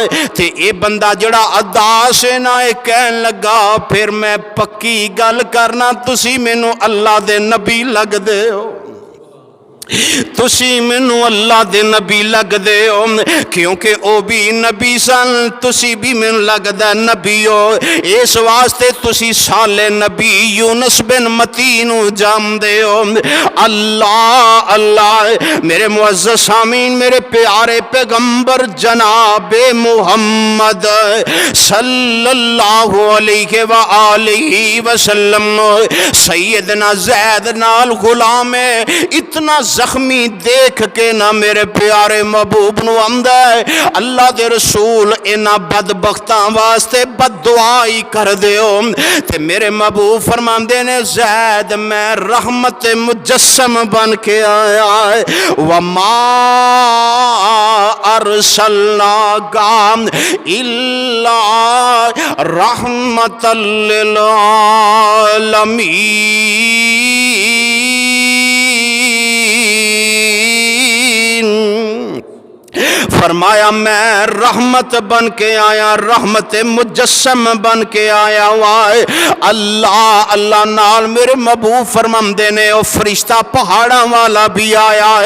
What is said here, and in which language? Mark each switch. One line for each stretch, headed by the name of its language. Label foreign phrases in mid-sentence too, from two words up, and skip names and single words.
Punjabi: ਤੇ ਏ ਬੰਦਾ ਜੜਾ ਅਦਾਸ ਹੈ ਨਾ, ਏ ਕਹਿਣ ਲੱਗਾ ਫਿਰ ਮੈਂ ਪੱਕੀ ਗੱਲ ਕਰਨਾ, ਤੁਸੀ ਮੈਨੂੰ ਅੱਲਾਹ ਦੇ ਨਬੀ ਲਗਦੇ ਹੋ, ਤੁਸੀ ਮੈਨੂੰ ਅੱਲਾਹ ਦੇ ਨਬੀ ਲਗਦੇ ਹੋ, ਕਿਉਂਕਿ ਓ ਭੀ ਨਬੀ ਸਨ, ਤੁਸੀ ਭੀ ਮੈਨੂੰ ਲਗਦਾ ਨਬੀ ਹੋ। ਇਸ ਵਾਸਤੇ ਤੁਸੀ ਸਾਲੇ ਨਬੀ ਯੂਨਸ ਬਿਨ ਮੱਤੀ ਨੂੰ ਜਾਣਦੇ ਹੋ। अल्लाह अल्लाह। ਮੇਰੇ ਮੁਅੱਜ਼ਜ਼ ਸਾਮਈਨ, ਮੇਰੇ ਪਿਆਰੇ ਪੈਗ਼ੰਬਰ ਜਨਾਬੇ ਮੁਹੰਮਦ
Arabic: صلى الله عليه وآله وسلم
Punjabi: ਸੱਯਦਨਾ ਜ਼ੈਦ ਨਾਲ ਗ਼ੁਲਾਮ ਇਤਨਾ ਜ਼ਖ਼ਮੀ ਦੇਖ ਕੇ ਨਾ ਮੇਰੇ ਪਿਆਰੇ ਮਹਿਬੂਬ ਨੂੰ ਆਂਦਾ ਹੈ ਅੱਲਾਹ ਦੇ ਰਸੂਲ ਇਨ੍ਹਾਂ ਬਦਬਖ਼ਤਾਂ ਵਾਸਤੇ ਬਦਦੁਆਈ ਕਰ ਦਿਓ। ਤੇ ਮੇਰੇ ਮਹਿਬੂਬ ਫ਼ਰਮਾਂਦੇ ਨੇ ਜ਼ੈਦ ਮੈਂ ਰਹਿਮਤ ਮੁਜੱਸਮ ਬਣ ਕੇ ਆਇਆ
Arabic: وما أرسلناك إلا رحمة للعالمين.
Punjabi: ਫ਼ਰਮਾਇਆ ਮੈਂ ਰਹਿਮਤ ਬਣ ਕੇ ਆਇਆ, ਰਹਿਮਤ ਮੁਜੱਸਮ ਬਣ ਕੇ ਆਇਆ ਵਾਏ। ਅੱਲਾਹ ਅੱਲਾਹ ਨਾਲ ਮੇਰੇ ਮਹਿਬੂਬ ਫ਼ਰਮਾਂਦੇ ਨੇ ਓ ਫ਼ਰਿਸ਼ਤਾ ਪਹਾੜਾਂ ਵਾਲਾ ਭੀ ਆਇਆ ਹੈ।